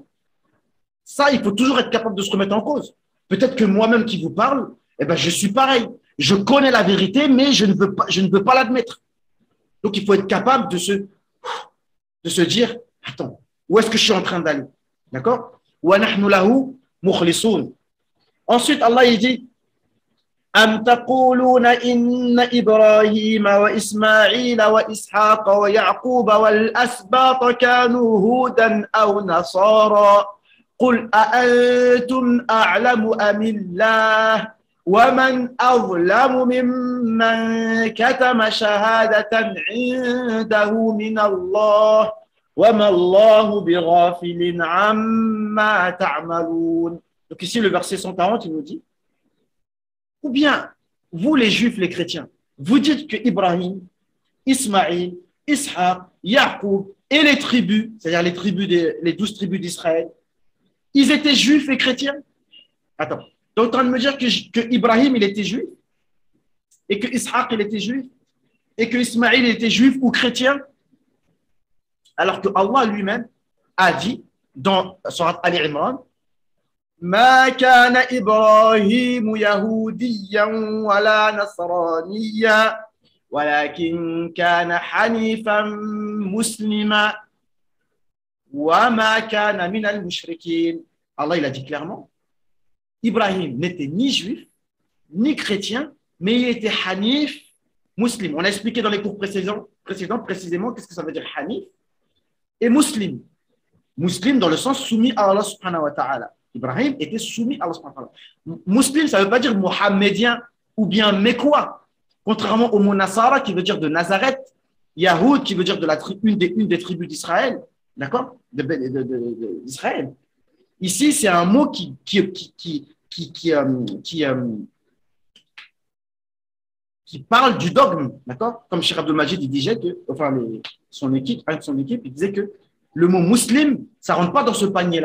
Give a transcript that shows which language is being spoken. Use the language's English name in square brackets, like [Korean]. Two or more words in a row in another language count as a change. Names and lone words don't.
[French] Ça, il faut toujours être capable de se remettre en cause. Peut-être que moi-même qui vous parle, eh ben, je suis pareil. Je connais la vérité, mais je ne veux pas l'admettre. Donc, il faut être capable de se dire, attends, où est-ce que je suis en train d'aller? D'accord? [Arabic] ونحن له مخلصون. [French] Ensuite, Allah il dit, [Arabic] أم تقولون إن إبراهيم وإسماعيل وإسحاق ويعقوب والأسباط كانوا هودا أو نصارى قل أأنتم أعلم أم الله ومن أظلم ممن كتم شهادة عنده من الله وما الله بغافل عما تعملون. [French] Donc ici le verset 140 il nous dit, ou bien vous les juifs, les chrétiens, vous dites que Ibrahim, Ismaïl, Ishaq, Yaqub et les tribus, c'est-à-dire les 12 tribus d'Israël, ils étaient juifs et chrétiens? Attends, tu es en train de me dire que Ibrahim il était juif et que Ishaq il était juif et que Ismaïl il était juif ou chrétien, alors que Allah lui-même a dit dans Surat Ali Imran, [Arabic] ما كان إبراهيم يهوديا ولا نصرانيا ولكن كان حنيفا مسلما وما كان من المشركين. [French] Allah il a dit clairement, Ibrahim n'était ni juif ni chrétien, mais il était hanif musulman. On a expliqué dans les cours précédents précisément qu'est-ce que ça veut dire hanif et muslim. Muslim dans le sens soumis à Allah [Arabic] سبحانه وتعالى. [French] Ibrahim était soumis à Allah [Arabic] سبحانه وتعالى. [French] Muslim, ça ne veut pas dire mohammedien ou bien mécois, contrairement au mot Nasara qui veut dire de Nazareth, Yahoud qui veut dire de une des tribus d'Israël, d'accord, d'Israël. Ici, c'est un mot qui parle du dogme, d'accord, comme Cheikh Abdul Majid il disait que, enfin, son équipe, il disait que le mot muslim, ça ne rentre pas dans ce panier-là.